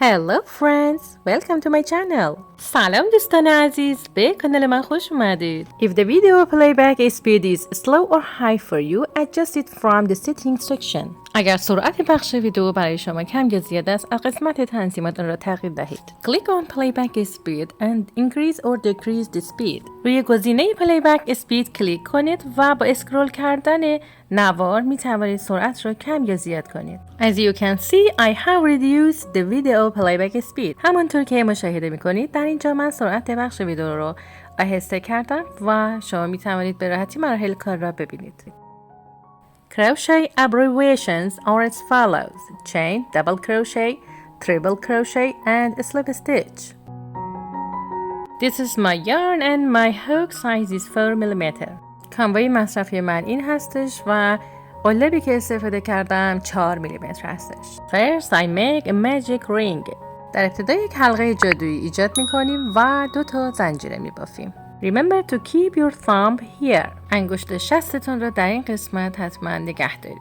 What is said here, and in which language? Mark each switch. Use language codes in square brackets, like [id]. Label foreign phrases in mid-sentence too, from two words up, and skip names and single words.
[en] Hello friends, welcome to my channel. [fa] سلام دوستان عزیز، به کانال من خوش اومدید. [en] If the video playback speed is slow or high for you, adjust it from the settings section. [fa] اگر سرعت پخش ویدیو برای شما کم یا زیاد است، از قسمت تنظیمات آن را تغییر دهید. [en] Click on playback speed and increase or decrease the speed. [fa] روی گزینه [en] playback speed [fa] کلیک کنید و با اسکرول کردن نوار می توانید سرعت را کم یا زیاد کنید. [en] As you can see, I have reduced the video playback speed. [fa] همانطور که مشاهده می کنید در اینجا من سرعت پخش ویدیو را آهسته کردم و شما می توانید به راحتی مراحل کار را ببینید. [en] Crochet abbreviations are as follows: chain, double crochet, triple crochet, and slip stitch. This is my yarn and my hook size is 4 mm. [fa] کاموای مصرفی من این هستش و قالبی که استفاده کردم 4 میلیمتر هستش. [en] First I make a magic ring. [fa] در ابتدا یک حلقه جادویی ایجاد میکنیم و 2 زنجیره میبافیم. [en] Remember to keep your thumb here. [fa] انگشت شستتون رو در این قسمت حتما نگه دارید.